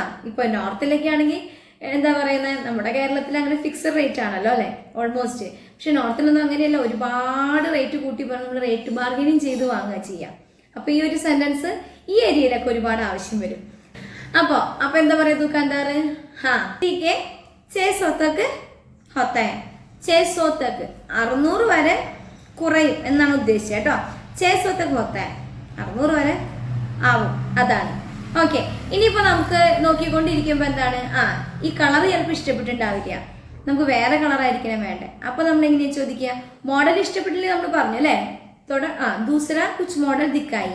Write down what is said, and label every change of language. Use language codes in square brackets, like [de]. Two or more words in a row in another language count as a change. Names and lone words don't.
[ml] ഇപ്പൊ നോർത്തിലൊക്കെ ആണെങ്കിൽ എന്താ പറയുന്നത്, നമ്മുടെ കേരളത്തിൽ അങ്ങനെ [en] fixed rate [ml] ആണല്ലോ അല്ലെ, ഓൾമോസ്റ്റ്. പക്ഷെ നോർത്തിലൊന്നും അങ്ങനെയല്ല, ഒരുപാട് റേറ്റ് കൂട്ടി പറഞ്ഞ് നമ്മൾ [en] rate bargaining [ml] ചെയ്ത് വാങ്ങുക ചെയ്യാം. അപ്പൊ ഈ ഒരു സെന്റൻസ് ഈ ഏരിയയിലൊക്കെ ഒരുപാട് ആവശ്യം വരും. അപ്പൊ എന്താ പറയാ ദുക്കാൻദാർ? [hi] ठीक है 600 तक होता है. [ml] 600 तक 600 വരെ കുറയും എന്നാണ് ഉദ്ദേശിച്ചത് കേട്ടോ. 600 [hi] तक होता है. [ml] 600 വരെ ആവും, അതാണ്. ഓക്കെ, ഇനിയിപ്പോ നമുക്ക് നോക്കിക്കൊണ്ടിരിക്കുമ്പോ എന്താണ്, ഈ കളർ ചിലപ്പോൾ ഇഷ്ടപ്പെട്ടിട്ടുണ്ടാവില്ല, നമുക്ക് വേറെ കളറായിരിക്കണം വേണ്ടേ. അപ്പൊ നമ്മൾ എങ്ങനെയാ ചോദിക്കുക? മോഡൽ ഇഷ്ടപ്പെട്ടില്ലേ നമ്മൾ പറഞ്ഞു അല്ലേ. [hi] दूसरा कुछ मॉडल दिखाइए.